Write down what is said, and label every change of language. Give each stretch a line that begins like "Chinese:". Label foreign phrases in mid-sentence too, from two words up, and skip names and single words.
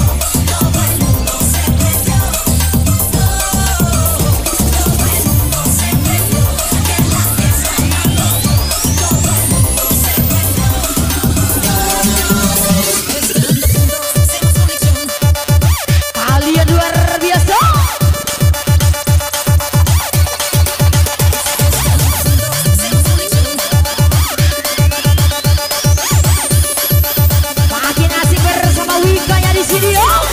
Spanish: Todo el mundo se prendió. Todo el mundo se prendió, que la fiesta arrancó. Todo el mundo se prendió. Hacemos conexión.
Indonesian: Kalian luar biasa. Makin asik bersama Wikanya di sini yo.